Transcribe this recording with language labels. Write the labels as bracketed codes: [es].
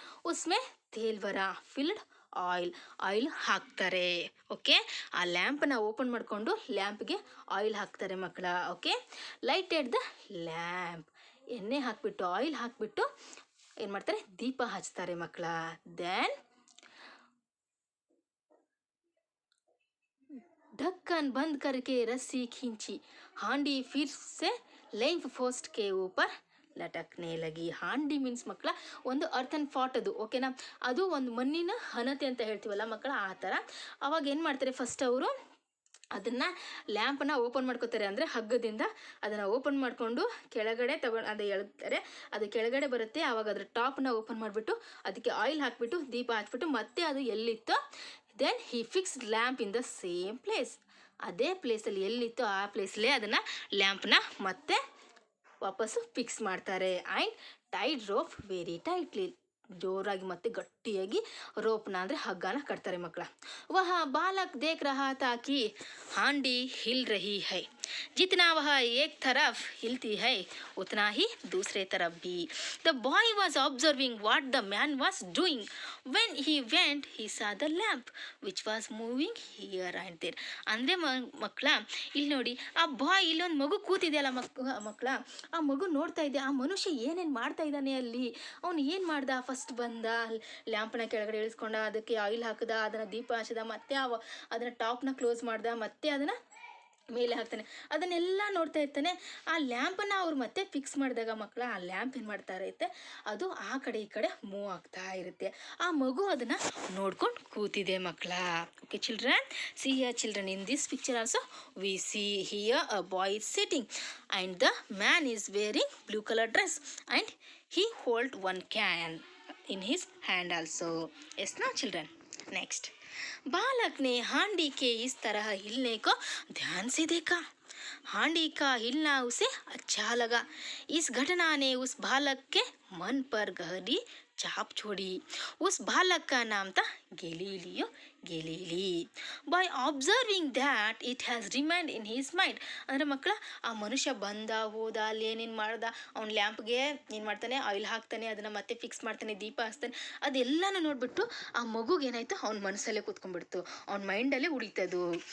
[hi] ಉಸ್ಮೆ ತೇಲ್ವರ [kn] filled oil ಹಾಕ್ತಾರೆ. Okay. ಆ ಲ್ಯಾಂಪನ್ನ open ಮಾಡಿಕೊಂಡು ಲ್ಯಾಂಪ್ಗೆ ಆಯಿಲ್ ಹಾಕ್ತಾರೆ ಮಕ್ಕಳ. ಓಕೆ. [en] lighted the lamp, [kn] ಎಣ್ಣೆ ಹಾಕಿಬಿಟ್ಟು ಆಯಿಲ್ ಹಾಕಿಬಿಟ್ಟು ಏನು ಮಾಡ್ತಾರೆ, ದೀಪ ಹಚ್ತಾರೆ ಮಕ್ಕಳ. [en] then [hi] ढक्कन बंद करके रस्सी खींची, हांडी फिर से लैंप पोस्ट के ऊपर ಲಟಕ್ನೆ ಲಗಿ. [kn] ಹಾಂಡಿ ಮೀನ್ಸ್ ಮಕ್ಕಳ ಒಂದು ಅರ್ಥನ್ ಫಾಟ್ ಅದು. ಓಕೆನಾ. ಅದು ಒಂದು ಮಣ್ಣಿನ ಹಣತೆ ಅಂತ ಹೇಳ್ತೀವಲ್ಲ ಮಕ್ಕಳ, ಆ ಥರ. ಅವಾಗ ಏನು ಮಾಡ್ತಾರೆ, ಫಸ್ಟ್ ಅವರು ಅದನ್ನು ಲ್ಯಾಂಪನ್ನು ಓಪನ್ ಮಾಡ್ಕೋತಾರೆ. ಅಂದರೆ ಹಗ್ಗದಿಂದ ಅದನ್ನು ಓಪನ್ ಮಾಡಿಕೊಂಡು ಕೆಳಗಡೆ ಅದು ಎಳ್ತಾರೆ. ಅದು ಕೆಳಗಡೆ ಬರುತ್ತೆ. ಆವಾಗ ಅದ್ರ ಟಾಪ್ನ ಓಪನ್ ಮಾಡಿಬಿಟ್ಟು ಅದಕ್ಕೆ ಆಯಿಲ್ ಹಾಕಿಬಿಟ್ಟು ದೀಪ ಹಚ್ಬಿಟ್ಟು ಮತ್ತೆ ಅದು ಎಲ್ಲಿತ್ತೋ, [en] Then he fix lamp in the same place. [kn] ಅದೇ ಪ್ಲೇಸಲ್ಲಿ ಎಲ್ಲಿತ್ತೋ ಆ ಪ್ಲೇಸಲ್ಲೇ ಅದನ್ನು ಲ್ಯಾಂಪ್ನ ಮತ್ತೆ ವಾಪಸ್ಸು ಫಿಕ್ಸ್ ಮಾಡ್ತಾರೆ. [en] and tied rope very tightly, [kn] ಜೋರಾಗಿ ಮತ್ತೆ ಗಟ್ಟಿಯಾಗಿ ರೋಪ್ನ ಅಂದರೆ ಹಗ್ಗನ ಕಟ್ತಾರೆ ಮಕ್ಕಳ. [hi] ವಹ ಬಾಲಕ್ ದೇಖ್ ರಹಾ ತಾ ಕಿ ಹಾಂಡಿ ಹಿಲ್ ರಹಿ ಹೈ, जितना वह एक तरफ हिलती है उतना ही दूसरे तरफ भी. [en] The boy was observing what the man was doing. When he went, he saw the lamp which was moving here and there. [kn] ಅಂದರೆ ಮಕ್ಕಳ ಇಲ್ಲಿ ನೋಡಿ, ಆ ಬಾಯ್, ಇಲ್ಲೊಂದು ಮಗು ಕೂತಿದೆಯಲ್ಲ ಮಕ್ಕಳ, ಆ ಮಗು ನೋಡ್ತಾ ಇದೆ ಆ ಮನುಷ್ಯ ಏನೇನು ಮಾಡ್ತಾ ಇದ್ದಾನೆ ಅಲ್ಲಿ. ಅವನು ಏನು ಮಾಡ್ದ, ಫಸ್ಟ್ ಬಂದ ಲ್ಯಾಂಪ್ನ ಕೆಳಗಡೆ ಇಳಿಸ್ಕೊಂಡ, ಅದಕ್ಕೆ ಆಯಿಲ್ ಹಾಕಿದ, ಅದನ್ನು ದೀಪ ಹಚ್ಚಿದ, ಮತ್ತೆ ಅದನ್ನು ಟಾಪ್ನ ಕ್ಲೋಸ್ ಮಾಡ್ದ, ಮತ್ತೆ ಅದನ್ನು ಮೇಲೆ ಹಾಕ್ತಾನೆ. ಅದನ್ನೆಲ್ಲ ನೋಡ್ತಾ ಇರ್ತಾನೆ. ಆ ಲ್ಯಾಂಪನ್ನು ಅವ್ರು ಮತ್ತೆ ಫಿಕ್ಸ್ ಮಾಡಿದಾಗ ಮಕ್ಕಳ, ಆ ಲ್ಯಾಂಪ್ ಏನು ಮಾಡ್ತಾ ಇರುತ್ತೆ, ಅದು ಆ ಕಡೆ ಈ ಕಡೆ ಮೂವ್ ಆಗ್ತಾ ಇರುತ್ತೆ. ಆ ಮಗು ಅದನ್ನು ನೋಡ್ಕೊಂಡು ಕೂತಿದೆ ಮಕ್ಕಳ. [en] Okay children, see here children, in this picture also we see here a boy is sitting and the man is wearing blue colour dress and he hold one can in his hand also. Yes, no children. [hi] Next, बालक ने हांडी के इस तरह हिलने को ध्यान से देखा. हांडी का हिलना उसे अच्छा लगा. इस घटना ने उस बालक के मन पर गहरी चाप छोड़ी उस बालक का नाम था Galileo ಗೆಲೀಲಿ. [en] By observing that it has remind in his mind. [kn] ಅಂದರೆ ಮಕ್ಕಳ ಆ ಮನುಷ್ಯ ಬಂದ ಹೋದ ಅಲ್ಲಿ ಏನೇನು ಮಾಡ್ದ, ಅವ್ನ ಲ್ಯಾಂಪ್ಗೆ ಏನು ಮಾಡ್ತಾನೆ, ಆಯಿಲ್ ಹಾಕ್ತಾನೆ, ಅದನ್ನು ಮತ್ತೆ ಫಿಕ್ಸ್ ಮಾಡ್ತಾನೆ, ದೀಪ ಹಚ್ತಾನೆ, ಅದೆಲ್ಲನೂ ನೋಡಿಬಿಟ್ಟು ಆ ಮಗುಗೆ ಏನಾಯಿತು, ಅವ್ನ ಮನಸ್ಸಲ್ಲೇ ಕೂತ್ಕೊಂಡ್ಬಿಡ್ತು, ಅವ್ನ ಮೈಂಡಲ್ಲೇ ಉಳಿತದು.